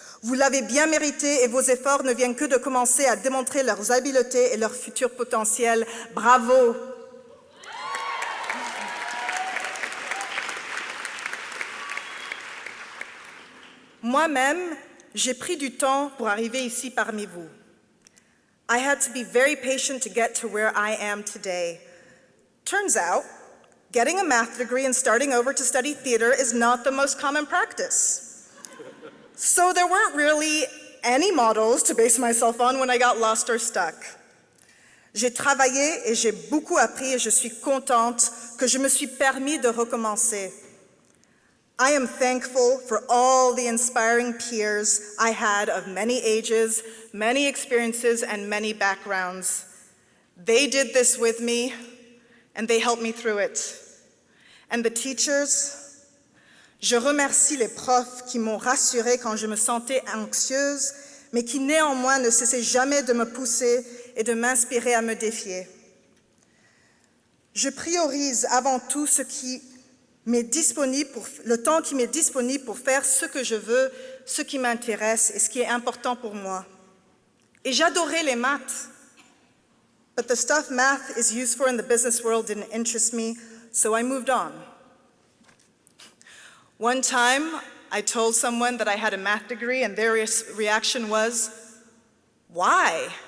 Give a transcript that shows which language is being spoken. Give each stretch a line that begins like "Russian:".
French: Vous l'avez bien mérité et vos efforts ne viennent que de commencer à démontrer leurs habiletés et leur futur potentiel. Bravo! Moi-même, j'ai pris du temps pour arriver ici parmi vous.
English: I had to be very patient to get to where I am today. Turns out, getting a math degree and starting over to study theater is not the most common practice. So there weren't really any models to base myself on when I got lost or stuck.
French: J'ai travaillé et j'ai beaucoup appris et je suis contente que je me suis permis de recommencer.
English: I am thankful for all the inspiring peers I had of many ages, many experiences, and many backgrounds. They did this with me, and they helped me through it. And the teachers,
French: je remercie les profs qui m'ont rassurée quand je me sentais anxieuse, mais qui néanmoins ne cessaient jamais de me pousser et de m'inspirer à me défier. Je priorise avant tout ce qui m'est disponible le temps qui m'est disponible pour faire ce que je veux, ce qui m'intéresse et ce qui est important pour moi. Et j'adorais les maths.
English: But the stuff math is used for in the business world didn't interest me, so I moved on. One time, I told someone that I had a math degree and their reaction was, why?